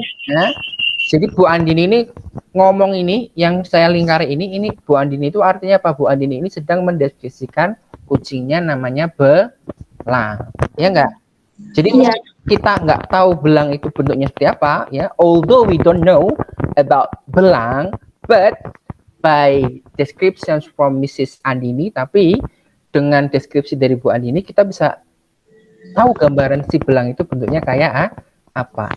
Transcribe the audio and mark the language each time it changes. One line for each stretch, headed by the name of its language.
Indonesian: Nah, jadi Bu Andini ini ngomong ini, yang saya lingkari ini Bu Andini itu artinya apa? Bu Andini ini sedang mendeskripsikan kucingnya namanya belang. Ya enggak? Jadi kita nggak tahu belang itu bentuknya seperti apa, ya.
English: Although we don't know about belang, but by descriptions from Mrs.
Indonesian: Andini, tapi dengan deskripsi dari Bu Andini kita bisa tahu gambaran si belang itu bentuknya kayak apa.